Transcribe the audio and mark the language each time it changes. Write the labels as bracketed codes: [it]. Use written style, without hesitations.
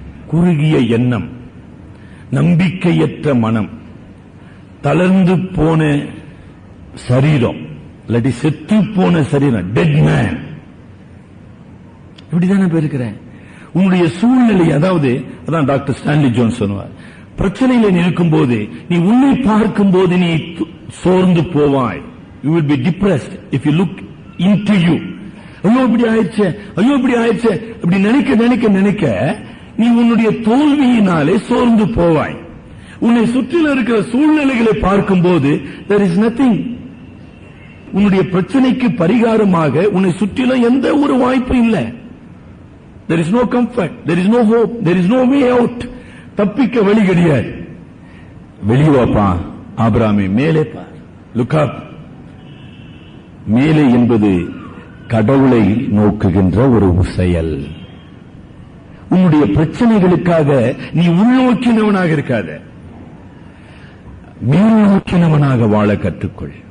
[ta] குறுகிய எண்ணம், நம்பிக்கையற்ற மனம், தளர்ந்து போன சரீரம், இல்லாட்டி செத்து போன சரீரம், [en] dead man, [ta] இப்படிதானே இருக்கிறேன். உன்னுடைய சூழ்நிலை, அதாவது அதான் டாக்டர் ஸ்டான்லி ஜோன்ஸ் சொன்னார், பிரச்சனையில நிற்கும் போது நீ உன்னை பார்க்கும் போது நீ சோர்ந்து போவாய். [en] You will be depressed if you look into you. [ta] ஐயோ இப்படி ஆயிடுச்சு, ஐயோ இப்படி ஆயிடுச்சு, இப்படி நினைக்க நினைக்க நினைக்க நீ உன்னுடைய தோல்வியினாலே சோர்ந்து போவாய். உன்னை சுற்றில இருக்கிற சூழ்நிலைகளை பார்க்கும் போது [en] there is nothing. [ta] உன்னுடைய பிரச்சனைக்கு பரிகாரமாக உன்னை சுற்றிலும் எந்த ஒரு வாய்ப்பும் இல்லை. [en] There is no comfort, there is no hope, there is no way out. [ta] தப்பிக்க வழி கிடையாது. வெளிவாப்பா ஆபிரகாமே, மேலே பார், [en] look up. [ta] மேலே என்பது கடவுளை நோக்குகின்ற ஒரு செயல். உன்னுடைய பிரச்சனைகளுக்காக நீ உள்நோக்கினவனாக இருக்காத, மேல் நோக்கினவனாக வாழ கற்றுக்கொள்.